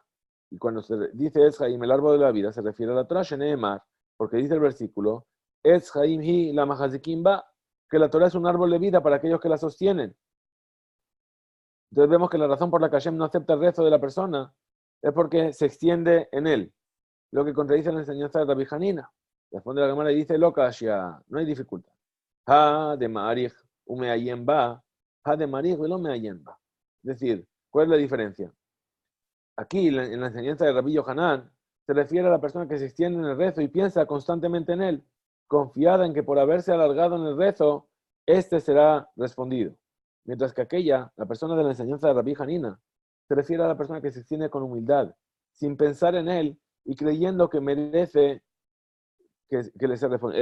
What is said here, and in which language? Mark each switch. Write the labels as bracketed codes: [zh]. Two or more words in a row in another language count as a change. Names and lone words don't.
[es] Y cuando se dice [he] עץ חיים, [es] el árbol de la vida, se refiere a la Torah, Sheneemar, porque dice el versículo, [he] עץ חיים היא למחזיקים בה, [es] que la Torah es un árbol de vida para aquellos que la sostienen. Entonces vemos que la razón por la que Hashem no acepta el rezo de la persona es porque se extiende en él, lo que contradice la enseñanza de Rabbi Hanina. Responde la Gemara y dice, Lokashia, no hay dificultad. [arc] הא דמאריך ומעיין בה, הא דמאריך ולא מעיין בה. [es] Es decir, ¿cuál es la diferencia? Aquí, en la enseñanza de Rabbi Yohanan, se refiere a la persona que se extiende en el rezo y piensa constantemente en él, confiada en que por haberse alargado en el rezo, este será respondido. Mientras que aquella, la persona de la enseñanza de Rabbi Hanina, se refiere a la persona que se extiende con humildad, sin pensar en él y creyendo que merece que le sea respondido.